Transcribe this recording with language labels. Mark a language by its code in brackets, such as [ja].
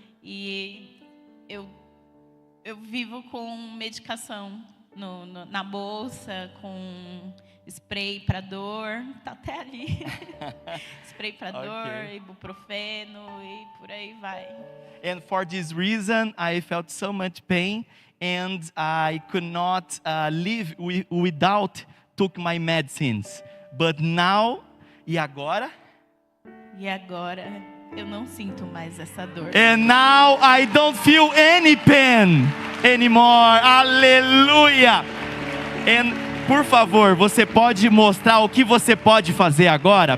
[pt] E eu vivo com medicação na bolsa, com spray para dor, tá até ali. Spray para dor, ibuprofeno e por aí vai. [en] And for this reason, I felt so much pain. And I could not live without took my medicines. But now, [pt] e agora? E agora eu não sinto mais essa dor. [en] And now I don't feel any pain anymore. [pt] Aleluia! And por favor, você pode mostrar o que você pode fazer agora?